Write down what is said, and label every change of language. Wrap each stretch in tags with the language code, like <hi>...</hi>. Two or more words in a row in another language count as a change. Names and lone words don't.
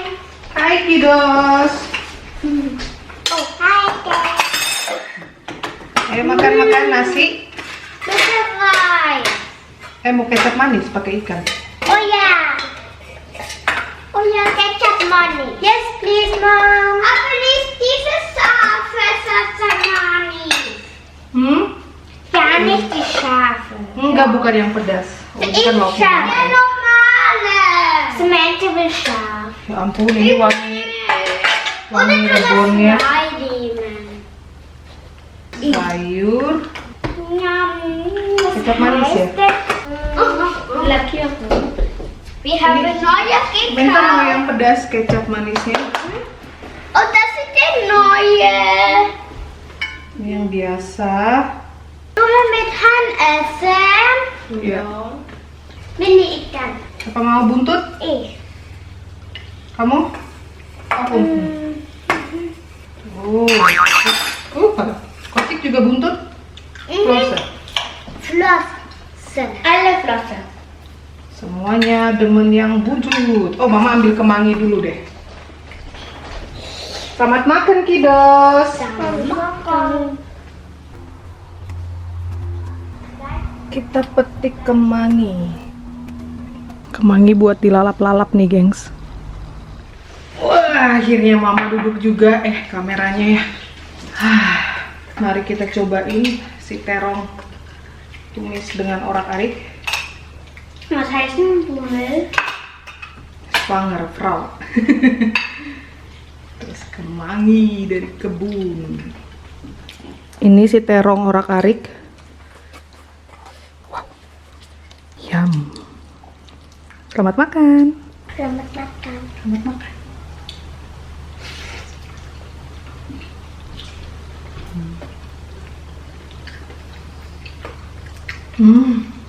<en>Hai kiddos. Oh, hai, Ken.</en> <id>Ayo makan nasi. Butterfly. Mau kecap manis pakai ikan. Oh ya. Oh ya, kecap manis.</id> <en>Yes, please, Mom. Please, this is sauce manis.</en> <id>Jangan di schafe. Enggak, bukan yang pedas. Oh, ini kan lauknya.</id> <de>Ja, normale. Semente will scharf.</de> <id>Ya ampun, ini wangi rebonnya. sayur, Yum. kecap manis ya. Laki aku.</id> <en>We have another</en> <id>Bentar mau ketchup. yang pedas kecap manisnya.</id> <de>Oh, das ist der neue.</de> <id>Ini yang biasa.</id> <de>Nur mit Hand essen.</de> <id>Iya. Mini ikan. Apa mau buntut? Kamu? Aku. Kotik juga buntut?</id> <de>Flossen. Flossen. Alle Flossen.</de> <id>Semuanya demen yang buntut. Oh, Mama ambil kemangi dulu deh. Selamat makan, kiddos. Makan. Kita petik kemangi. Kemangi buat dilalap-lalap nih, gengs. Wah, akhirnya Mama duduk juga. Kameranya ya. Mari kita cobain si terong tumis dengan orak-arik.</id> <de>Was heißt denn Bummel? Schwanger Frau.</de> <id>Terus kemangi dari kebun. Ini si terong orak-arik. Wow. Yum. Selamat makan. Selamat makan. Selamat makan. Hmm.</id>